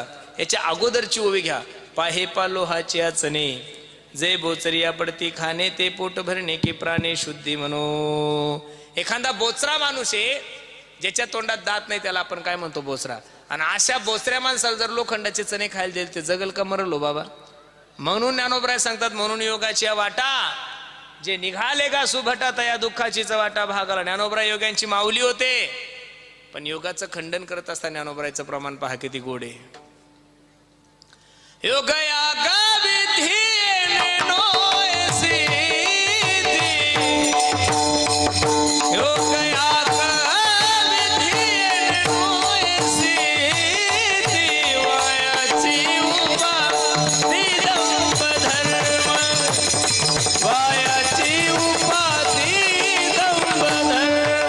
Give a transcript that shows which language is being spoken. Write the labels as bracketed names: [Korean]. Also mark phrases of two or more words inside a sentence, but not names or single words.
[Marathi] याच्या अगोदरची ओवी घ्या. पाहे पालोहाची आचने जे बोचरिया पडती खाणे, ते पोट भरणे की प्राणे शुद्धी म्हणो. एखादा बोचरा माणूस आहे ज्याच्या तोंडात दात नाही, त्याला आपण काय म्हणतो? बोचरा. आणि अशा बोचऱ्या माणसाला जर लोखंडाचे चणे खायला दिले, ते जगल का मरल हो बाबा? म्हणून ज्ञानोबराय सांगतात, म्हणून योगाची वाटा जे निघाले गा सुभटा, तया दुःखाचीच वाटा भागाला. ज्ञानोबराय योग्यांची माऊली होते, पण योगाचं खंडन करत असताना ज्ञानोबरायचं प्रमाण पहा किती गोड आहे. योग याग विधी योग याग विधी वायाची उपाधी दंभ धर्म, वायाची उपाधी दंभ धर्म.